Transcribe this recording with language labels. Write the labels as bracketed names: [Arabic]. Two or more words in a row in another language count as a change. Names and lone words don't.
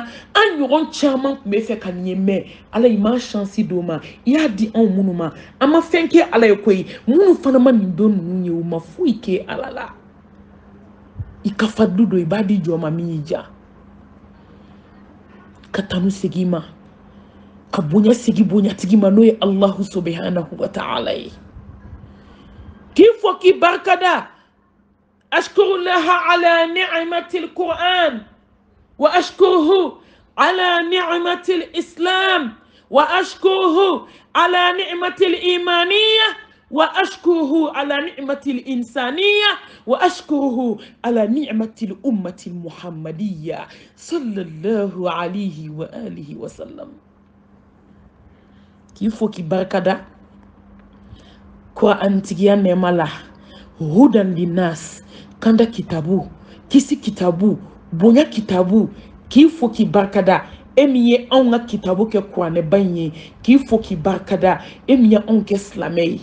[Bambara] An ɲɔgɔn caman tun bɛ fɛ ka nin ye, mɛ Ala y'i ma chance d'o ma, i y'a di anw minnu ma. An ma fɛn kɛ Ala ye koyi, minnu fana ma nin don ninnu ye, u ma foyi kɛ Ala la. I ka fadlu do, i b'a di jɔn ma min y'i ja. Ka tanu segin ma, ka bonya segi bonyatigi ma n'o ye [Arabic] الله سبحانه و تعالى [Bambara] ye. K'i fɔ k'i barika da. [Arabic] أشكر الله على نعمة القرآن و أشكره على نعمة الإسلام و أشكره على نعمة الإيمانية و أشكره على نعمة الإنسانية و أشكره على نعمة الأمة المحمدية صلى الله عليه و آله و سلم. [Bambara] K'i fɔ k'i barika da Qur'an tigiya nɛɛma la, [Arabic] هدى للناس, [Bambara] kanda kitabu, kisi kitabu, bonya kitabu. K'i fɔ k'i barika da e min ye anw ka kitabu kɛ kuranɛba in ye, k'i fɔ k'i barika da e min ye anw kɛ silamɛ ye.